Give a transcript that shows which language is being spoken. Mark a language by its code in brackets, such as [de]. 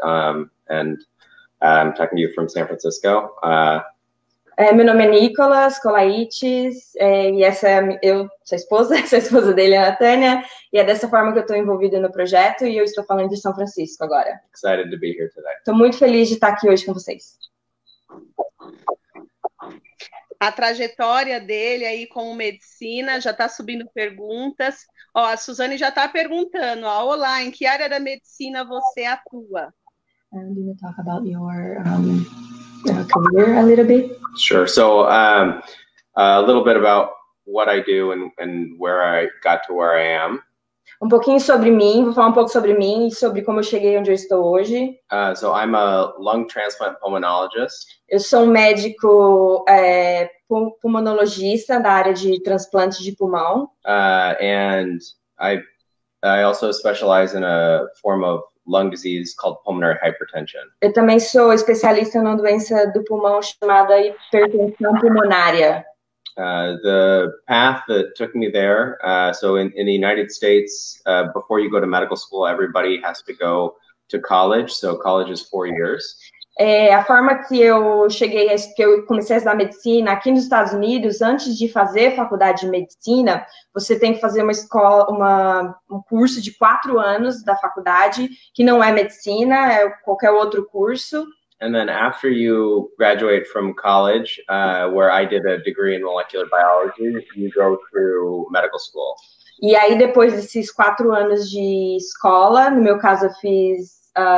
[en] And I'm talking to you from San Francisco. [pt] Meu nome é Nicolas Kolaitis, e essa eu sou a esposa, essa é a esposa dele, a Natânia, e é dessa forma que eu estou envolvida no projeto, e eu estou falando de São Francisco agora. [en] Excited to be here today. [pt] Estou muito feliz de estar aqui hoje com vocês. A trajetória dele aí como medicina, já está subindo perguntas. Ó, a Suzane já está perguntando, ó, olá, em que área da medicina você atua? [en] Do you talk about your career a little bit? Sure. So a little bit about what I do and where I got to where I am. [pt] Um pouquinho sobre mim, vou falar um pouco sobre mim e sobre como eu cheguei onde eu estou hoje. [en] So I'm a lung transplant pulmonologist. [pt] Eu sou um médico pulmonologista da área de transplante de pulmão. [en] And I also specialize in a form of lung disease called pulmonary hypertension. [pt] Eu também sou especialista numa doença do pulmão chamada hipertensão pulmonária. [en] The path that took me there, so in the United States, before you go to medical school, everybody has to go to college. So college is 4 years. [pt] A forma que eu que eu comecei a estudar medicina aqui nos Estados Unidos, antes de fazer faculdade de medicina, você tem que fazer um curso de 4 anos da faculdade, que não é medicina, é qualquer outro curso. [en] And then after you graduate from college, where I did a degree in molecular biology, you go through medical school. [pt] E aí, depois desses 4 anos de escola, no meu caso, eu fiz...